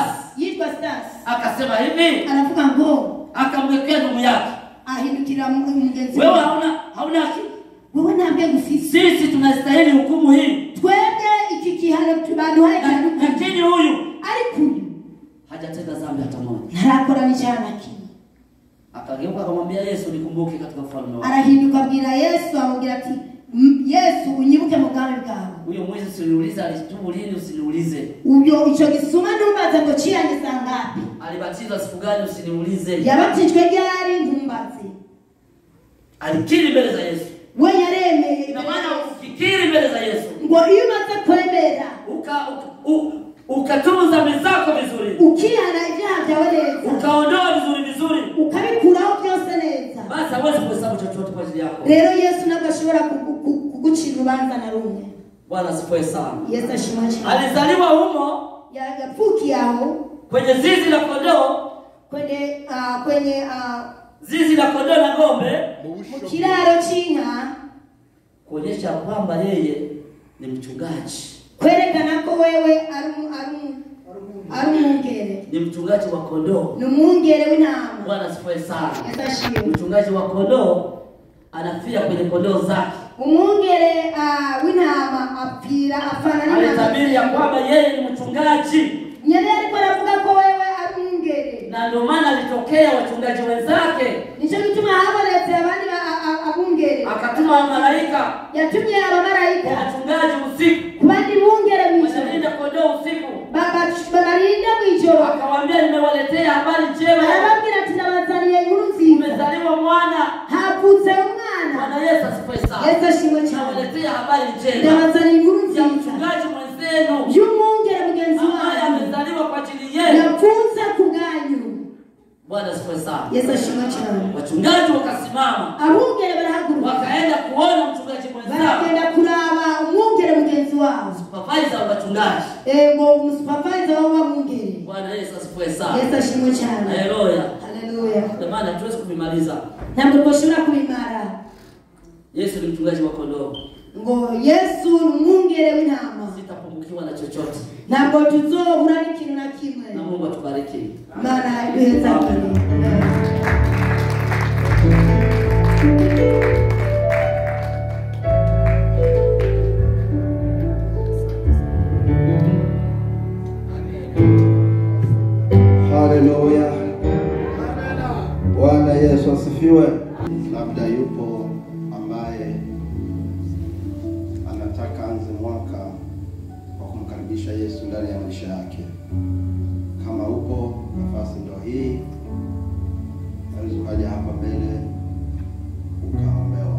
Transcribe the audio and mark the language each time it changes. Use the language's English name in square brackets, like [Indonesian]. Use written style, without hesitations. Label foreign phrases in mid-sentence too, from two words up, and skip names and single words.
[Kinyarwanda] yitwa Stas. [Swahili] Akasema hivi, [Kinyarwanda] aravuga ngo, [Swahili] akamwekea ndugu yake, [Kinyarwanda] ahindukira mugenzi [Swahili] wewe [Kinyarwanda] we, [Swahili] hauna haki, wewe naambia gufisi, sisi tunastahili hukumu hii, [Kinyarwanda] twebwe iki kihano tubaduhaye cyane, [Swahili] lakini huyu [Kinyarwanda] ariko [Swahili] hajatenda dhambi hata moja, [Kinyarwanda] ntarakora n'icyaha kimwe. [Swahili] Akageuka akamwambia Yesu, nikumbuke katika ufalme wako. [Kinyarwanda] Arahinduka abwira Yesu, amubwira ati Yesu unyibuke mu bwami bwawe. [Swahili] Huyo mwizi usiniulize alitubu lini, usiniulize. [Kinyarwanda] Uyo ico gisuma ntumbaze ngo ciyange sangapi, [Swahili] Alibatizwa siku gani, usiniulize. [Kinyarwanda] yabatijwe ryari ntumbaze. [Swahili] Alikiri mbele za Yesu. [Kinyarwanda] We yaremeye. [Swahili] Ina maana ukikiri mbele za Yesu, [Kinyarwanda] ngo iyo umaze kwemera [Swahili] ukatubu dhambi zako vizuri, [Kinyarwanda] ukihana ibyaha byawe neza, [Swahili] ukaondoa vizuri, [Kinyarwanda] ukabikuraho byose neza, [Swahili] basi hawezi kuhesabu chochote kwa ajili yako. [Kinyarwanda] rero Yesu ntabwo ashobora kugucira urubanza na rumwe. [Swahili] Bwana asifiwe sana. [Kinyarwanda] Yesu ashimwe cyane. [Swahili] Alizaliwa humo, [Kinyarwanda] yapfukiye aho [Swahili] kwenye zizi la kondoo, kwenye zizi la kondoo na ng'ombe, [Kinyarwanda] mu kiraro cy'inka, [Swahili] kuonyesha kwamba yeye ni mchungaji, [Kinyarwanda] kwerekana ko wewe ari umwungere, [Swahili] ni mchungaji wa kondoo, [Kinyarwanda] ni umwungere w'intama. [Swahili] Bwana asifiwe sana. [Kinyarwanda] Yesu ashimwe. [Swahili] Mchungaji wa kondoo anafia kwenye kondoo zake. [Kinyarwanda] Umwungere w'intama afana n'intama. [Swahili] Alitabiri ya kwamba yeye ni mchungaji, [Kinyarwanda] nyene ariko aravuga ko wewe ari umwungere, [Swahili] na ndio maana alitokea wachungaji wenzake, [Kinyarwanda] nicyo gituma habonetse abandi abungere, [Swahili] akatuma malaika, [Kinyarwanda] yatumye abamarayika [Swahili] wachungaji usiku, [Kinyarwanda] kubandi bungere [Swahili] wanalinda kondoo usiku, [Kinyarwanda] babarinda mwijoro, [Swahili] akawaambia nimewaletea habari njema, [Kinyarwanda] arababwira ati nabazaniye inkuru nziza, [Swahili] umezaliwa mwana, [Kinyarwanda] havutse umwana. [Swahili] Bwana Yesu asifiwe sana. [Kinyarwanda] Yesu ashimwe cyane. [Swahili] Nawaletea habari njema, [Kinyarwanda] nabazaniye inkuru nziza [Swahili] ya mchungaji mwenzenu [Kinyarwanda] y'umwungere mugenzi [Swahili] ambaye [Kinyarwanda] wanyu, [Swahili] amezaliwa kwa ajili yenu. [Kinyarwanda] yapfunze ku bwanyu. [Swahili] Bwana asifiwe sana. [Kinyarwanda] Yesu ashimwe cyane. [Swahili] Wachungaji wakasimama, [Kinyarwanda] abungere barahaguruka, [Swahili] wakaenda kuona mchungaji mwenzao, [Kinyarwanda] baragenda kuraba umwungere mugenzi wabo, [Swahili] supervisor wa wachungaji. [Kinyarwanda] ngo umusupervisor w'abungere. Bwana Yesu asifiwe sana. Yesu ashimwe cyane. Haleluya. Haleluya. [Swahili] Jamani, hatuwezi kuvimaliza. [Kinyarwanda] ntabwo twashobora kubimara. [Swahili] Yesu ni mchungaji wa kondoo, [Kinyarwanda] ngo Yesu ni umwungere w'intama, [Swahili] sitapungukiwa na chochote, [Kinyarwanda] ntabwo tuzobura n'ikintu na kimwe. [Swahili] na Mungu atubariki. [Kinyarwanda] Mana iduheza kuri. Haleluya. [Swahili] Bwana Yesu asifiwe. Labda yupo ambaye anataka anze mwaka wa kumkaribisha Yesu ndani ya maisha yake. Kama upo, nafasi ndio hii. ukaja hapa mbele ukaombewa.